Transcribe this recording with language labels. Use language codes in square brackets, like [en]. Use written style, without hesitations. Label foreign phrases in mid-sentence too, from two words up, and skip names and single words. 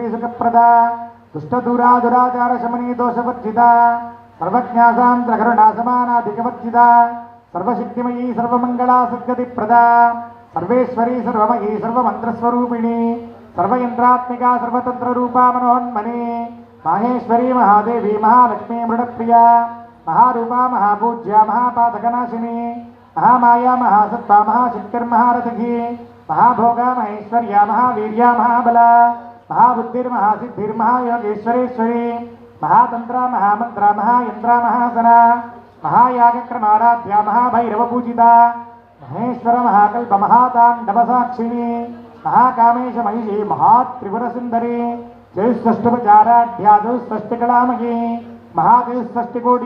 [sa] సుఖప్రదా దుష్టదూరా దురాచార శమనీ దోషవర్జిత సర్వజ్ఞాసాంధ్రకరుణా సమానాధికవర్జిత సర్వశక్తిమయీ సర్వమంగళా సద్గతిప్రదా సర్వేశ్వరీ సర్వమయీ సర్వమంత్రస్వరూపిణి సర్వయంత్రాత్మికా సర్వతంత్రరూపా మనోన్మని మాహేశ్వరీ మహాదేవి మహాలక్ష్మీ మృడప్రియా మహారూపా మహాపూజ్య మహాపాతకనాశిని మహామాయా మహాసత్తా మహాశక్తిర్మహారథి మహాభోగా మహేశ్వర్యా మహావీర్యా మహాబల महाबुद्धिर्महासिद्धिर्महायोगेश्वरेश्वरी महातंत्रा महामंत्रा महायंत्रा महासना महायागक्रमाराध्या महाभैरवपूजिता महेश्वर महाकल्प महातांडवसाक्षिणी महाकामेश महिषी महात्रिपुरसुंदरी चतुष्षष्टुपचाराढ्या चतुष्षष्टिकलामयी महाचतुष्षष्टिकोटि